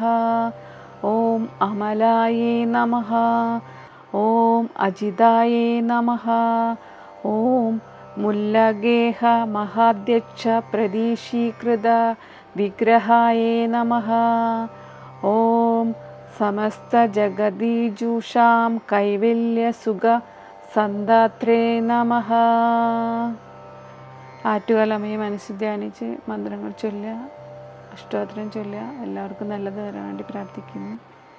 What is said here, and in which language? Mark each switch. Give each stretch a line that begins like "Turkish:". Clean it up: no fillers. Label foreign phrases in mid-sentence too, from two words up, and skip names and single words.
Sanskrit: ॐ अमलाय नमः। ॐ अजिताय नमः। ॐ मुल्लगेहमहाध्यक्षप्रदिशीकृतविग्रहाय नमः। ഓം സമസ്ത ജഗദീജൂഷാം കൈവല്യസുഖ സന്ധാത്രേ നമഃ.
Malayalam: ആറ്റുകാലമ്മയെ മനസ്സിൽ ധ്യാനിച്ച് മന്ത്രങ്ങൾ ചൊല്ലുക, അഷ്ടോത്തരം ചൊല്ലുക. എല്ലാവർക്കും നല്ലത് വരാൻ വേണ്ടി പ്രാർത്ഥിക്കുന്നു.